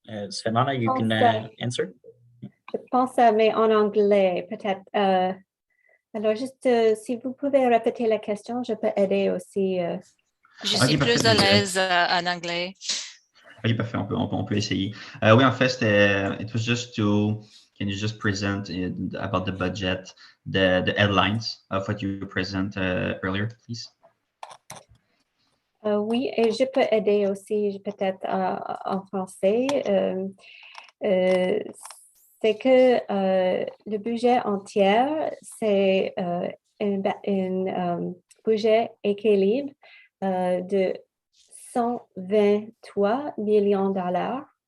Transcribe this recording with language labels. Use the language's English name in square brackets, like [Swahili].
[English] Svetlana, you can answer. [French] Je pense, mais en anglais, peut-être. Alors, juste, si vous pouvez répéter la question, je peux aider aussi. Je suis plus à l'aise en anglais. OK, parfait. On peut essayer. Oui, en fait, c'était, [English] it was just to, can you just present about the budget, the headlines of what you present earlier, please? [French] Oui, et je peux aider aussi peut-être en français. C'est que le budget entier, c'est un budget équilibre de 123 millions de dollars.